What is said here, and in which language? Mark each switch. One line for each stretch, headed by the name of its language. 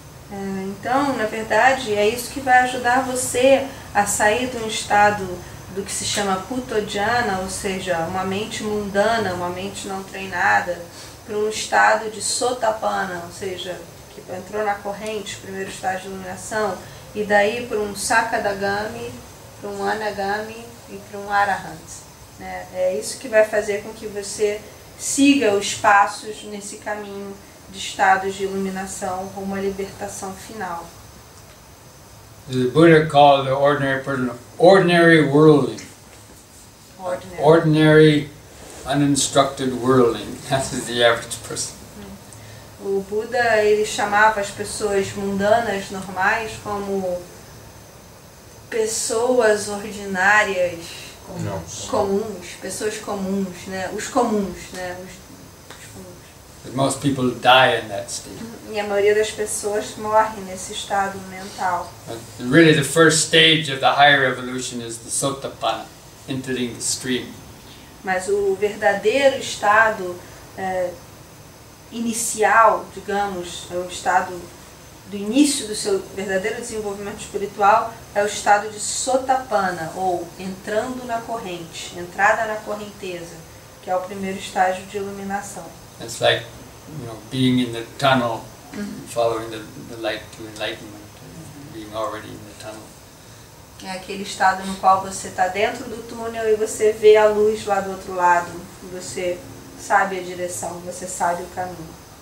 Portuguese: Então, na verdade, é isso que vai ajudar você a sair de um estado do que se chama Puthojjana, ou seja, uma mente mundana, uma mente não treinada, para um estado de Sotapanna, ou seja, que entrou na corrente, primeiro estágio de iluminação, e daí para um Sakadagami, para um Anagami e para um Arahant. É isso que vai fazer com que você siga os passos nesse caminho de estados de iluminação rumo à libertação final.
English: The Buddha called the ordinary person ordinary worldling. Ordinary uninstructed worldling. That is the average person.
Portuguese: O Buda ele chamava as pessoas mundanas, normais, como pessoas ordinárias, comuns, pessoas comuns, né? Os comuns, né? Os comuns.
English: But most people die in that state.
Portuguese: E a maioria das pessoas morre nesse estado mental.
English: But really, the first stage of the higher evolution is the Sotapanna, entering the stream.
Portuguese: Mas o verdadeiro estado inicial, digamos, é o estado do início do seu verdadeiro desenvolvimento espiritual, é o estado de Sotapanna, ou entrando na corrente, entrada na correnteza, que é o primeiro estágio de iluminação.
English: It's like, being in the tunnel, following the light to enlightenment, being already in the tunnel.
Portuguese: É aquele estado no qual você está dentro do túnel e você vê a luz lá do outro lado, e você sabe a direção, você sabe o caminho.